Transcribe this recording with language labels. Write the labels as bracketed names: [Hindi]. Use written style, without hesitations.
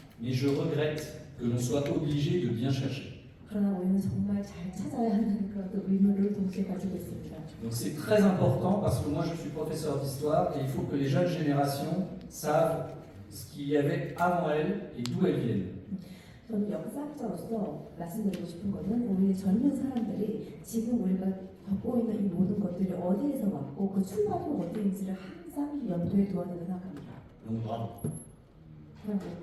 [French] Mais je regrette que l'on soit obligé de bien chercher. [Korean] 그러나 우리는 정말 잘 찾아야 한다는 그런 또 의무를 동시에 가지고 있습니다. [French] Donc c'est très important parce que moi je suis professeur d'histoire et il faut que les jeunes générations savent ce qu'il y avait avant elles et d'où elles viennent. [Korean] 저는 역사학자로서 말씀드리고 싶은 것은 우리 젊은 사람들이 지금 우리가 겪고 있는 이 모든 것들이 어디에서 왔고 그 출발이 어디인지를 항상 염두에 두어야 된다고 생각합니다. [French] Donc bravo. [Korean] 그럼